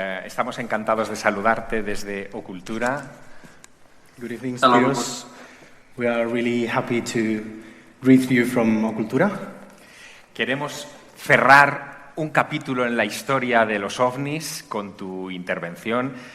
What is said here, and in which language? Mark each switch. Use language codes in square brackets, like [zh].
[es] Estamos encantados de saludarte desde Ocultura. [en] Good evening, Spyros. We are really happy to greet you from Ocultura. [es] Queremos cerrar un capítulo en la historia de los ovnis con tu intervención.